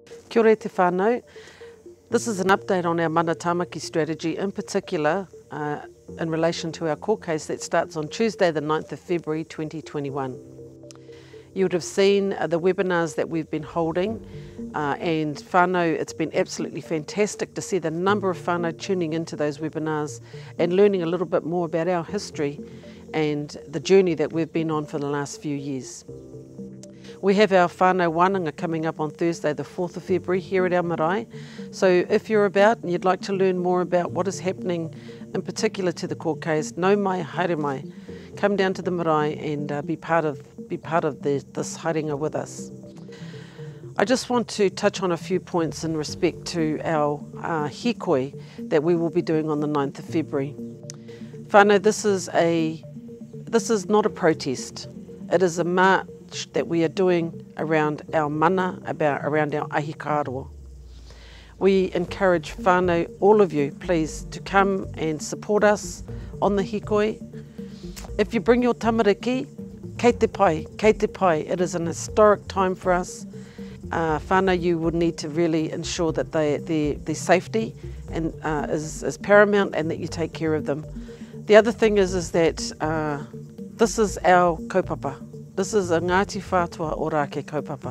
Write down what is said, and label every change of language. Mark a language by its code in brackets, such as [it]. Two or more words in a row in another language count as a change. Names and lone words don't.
[en] Kia ora te whānau. This is an update on our Mana Tāmaki strategy, in particular in relation to our court case that starts on Tuesday the 9th of February 2021. You would have seen the webinars that we've been holding and whānau, it's been absolutely fantastic to see the number of whānau tuning into those webinars and learning a little bit more about our history and the journey that we've been on for the last few years. We have our whānau wānanga coming up on Thursday the 4th of February here at our marae. So if you're about and you'd like to learn more about what is happening in particular to the court case, [mi] no mai, haere mai, [en] come down to the marae and be part of this haringa with us. I just want to touch on a few points in respect to our hikoi that we will be doing on the 9th of February. Whānau, this is not a protest. It is a march that we are doing around our mana, around our ahikāroa. We encourage whānau, all of you, please, to come and support us on the hikoi. If you bring your tamariki, [mi] kei te pai, kei te pai. [en] It is an historic time for us. Whānau, you would need to really ensure that their safety is paramount and that you take care of them. The other thing is that this is our kaupapa. This is a Ngāti Whātua Ōrāke kaupapa.